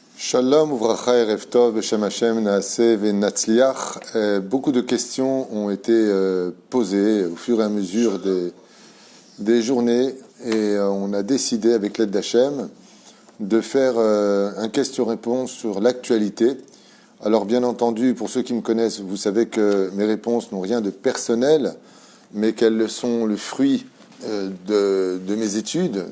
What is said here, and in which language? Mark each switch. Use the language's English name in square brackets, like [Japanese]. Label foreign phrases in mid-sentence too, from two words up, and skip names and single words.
[Hebrew] שלום וברכה ערב טוב בשם השם נעשה ונצליח. [French] Beaucoup de questions ont été posées au fur et à mesure des journées et on a décidé avec l'aide d'Hachem de faire un question-réponse sur l'actualité. Alors bien entendu, pour ceux qui me connaissent, vous savez que mes réponses n'ont rien de personnel, mais qu'elles sont le fruit de mes études.